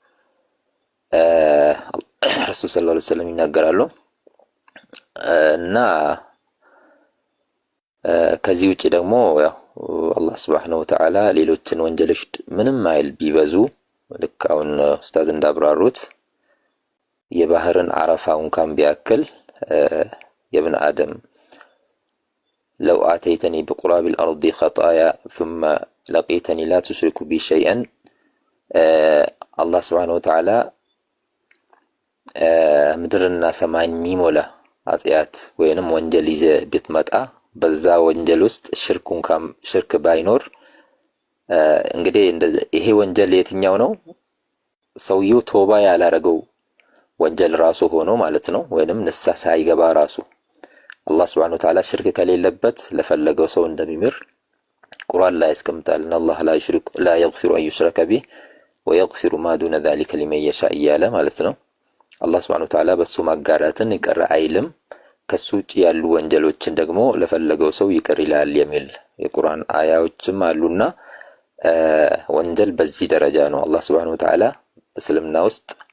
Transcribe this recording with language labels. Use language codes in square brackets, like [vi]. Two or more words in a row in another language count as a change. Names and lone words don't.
[am] ረሱል [ar] صلى الله عليه وسلم [am] ይናገራሉ። እና ከዚህ ውጪ ደግሞ ያው አላህ [ar] سبحانه وتعالى [am] ሌሎችን ወንጀሎች ምንም አይል ቢበዙ ልክ አሁን ኡስታዝ እንዳብራሩት የባህርን አረፋውን ካም ቢያክል የብን አደም [ar] لو آتيتني بقراب الأرض خطايا ثم لقيتني لا تشرك بي شيئا الله سبحانه وتعالى [am] ምድርና ሰማይን የሚሞላ ኃጢአት ወይንም ወንጀል ይዘ ብትመጣ በዛ ወንጀል ውስጥ ሽርክ ባይኖር እንግዲህ ይሄ ወንጀል የትኛው ነው? ሰውየው ቶባ ያላረገው ወንጀል ራሱ ሆኖ ማለት ነው። ወይንም ንስሐ ሳይገባ ራሱ አላህ [ar] سبحانه وتعالى [am] ሽርክ ከሌለበት ለፈለገው ሰው እንደሚምር ቁርአን ላይ ያስቀምጣል። አላህ [ar] لا يغفر أن يشرك به ويغفر ما دون ذلك لمن يشاء [am] እያለ ማለት ነው። አላህ [ar] سبحانه وتعالى [am] በሱ ማጋራትን ይቅር አይልም። ከሱ ውጭ ያሉ ወንጀሎችን ደግሞ ለፈለገው ሰው ይቅር ይላል የሚል የቁርአን አያዎችም አሉና ወንጀል በዚህ ደረጃ ነው። አላህ [ar] سبحانه وتعالى [am] እስልምና ውስጥ